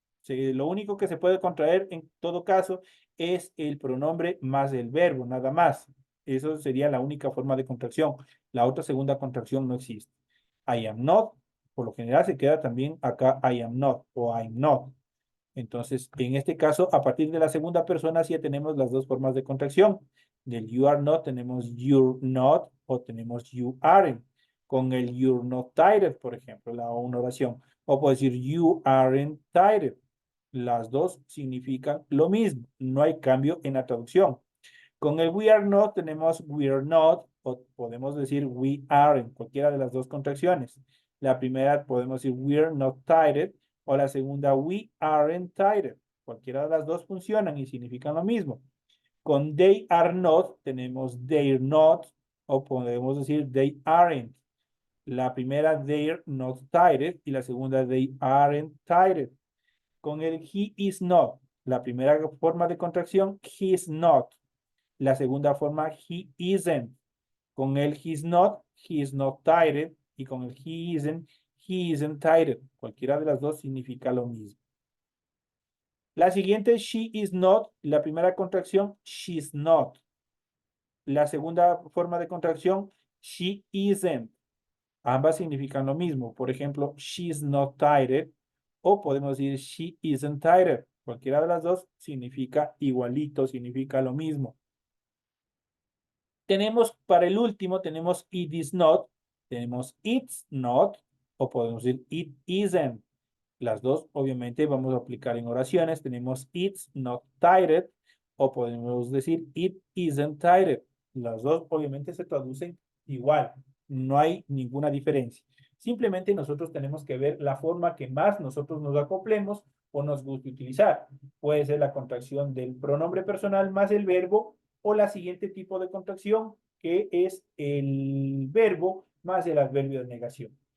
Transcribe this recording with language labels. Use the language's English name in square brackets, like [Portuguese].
[Spanish] Lo único que se puede contraer en todo caso es el pronombre más el verbo, nada más. Eso sería la única forma de contracción. La otra segunda contracción no existe. [English] I am not, [Spanish] por lo general se queda también acá [English] I am not o I'm not. [Spanish] Entonces, en este caso, a partir de la segunda persona, sí ya tenemos las dos formas de contracción. Del [English] you are not [Spanish] tenemos [English] you're not [Spanish] o tenemos [English] you aren't. [Spanish] Con el [English] you're not tired, [Spanish] por ejemplo, una oración. O puedo decir [English] you aren't tired. [Spanish] Las dos significan lo mismo. No hay cambio en la traducción. Con el [English] we are not [Spanish] tenemos [English] we are not [Spanish] o podemos decir [English] we are [Spanish] en cualquiera de las dos contracciones. La primera podemos decir [English] we are not tired [Spanish] o la segunda [English] we aren't tired. [Spanish] Cualquiera de las dos funcionan y significan lo mismo. Con [English] they are not [Spanish] tenemos [English] they're not [Spanish] o podemos decir [English] they aren't. [Spanish] La primera [English] they're not tired [Spanish] y la segunda [English] they aren't tired. [Spanish] Con el [English] he is not, [Spanish] la primera forma de contracción [English] he is not. [Spanish] La segunda forma, [English] he isn't. [Spanish] Con el [English] he is not tired. [Spanish] Y con el [English] he isn't tired. [Spanish] Cualquiera de las dos significa lo mismo. La siguiente, [English] she is not. [Spanish] La primera contracción, [English] she's not. [Spanish] La segunda forma de contracción, [English] she isn't. [Spanish] Ambas significan lo mismo. Por ejemplo, [English] she's not tired. [Spanish] O podemos decir [English] she isn't tired. [Spanish] Cualquiera de las dos significa igualito, significa lo mismo. Tenemos para el último, tenemos [English] it is not, [Spanish] tenemos [English] it's not, [Spanish] o podemos decir [English] it isn't. [Spanish] Las dos, obviamente, vamos a aplicar en oraciones. Tenemos [English] it's not tired, [Spanish] o podemos decir [English] it isn't tired. [Spanish] Las dos, obviamente, se traducen igual. No hay ninguna diferencia. Simplemente nosotros tenemos que ver la forma que más nosotros nos acoplemos o nos guste utilizar. Puede ser la contracción del pronombre personal más el verbo o la siguiente tipo de contracción que es el verbo más el adverbio de negación.